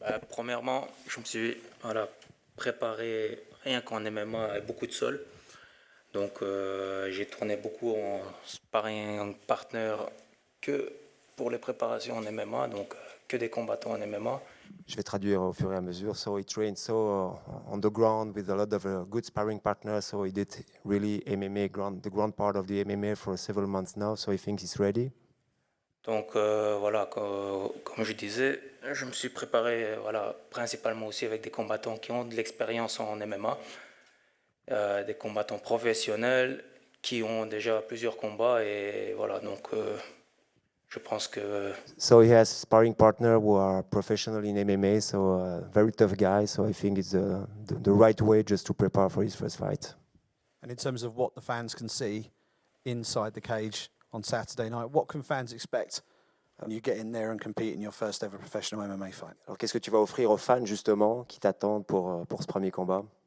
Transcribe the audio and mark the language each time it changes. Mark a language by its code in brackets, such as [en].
[fr] Premièrement, je me suis préparé rien qu'en MMA avec beaucoup de sol. Donc j'ai tourné beaucoup en sparring partner que pour les préparations en MMA, donc que des combattants en MMA. Je vais traduire au fur et à mesure. [en] So he trained on the ground with a lot of good sparring partners. So he did really MMA the ground part of the MMA for several months now. So he thinks he's ready. [fr] Donc voilà, comme je disais, je me suis préparé principalement aussi avec des combattants qui ont de l'expérience en MMA, des combattants professionnels qui ont déjà plusieurs combats et voilà, donc Je pense que [en] So he has sparring partner who are professional in MMA, so very tough guy. So I think it's the right way just to prepare for his first fight. And in terms of what the fans can see inside the cage on Saturday night, what can fans expect when you get in there and compete in your first ever professional MMA fight? [fr] Alors qu'est-ce que tu vas offrir aux fans justement qui t'attendent pour ce premier combat?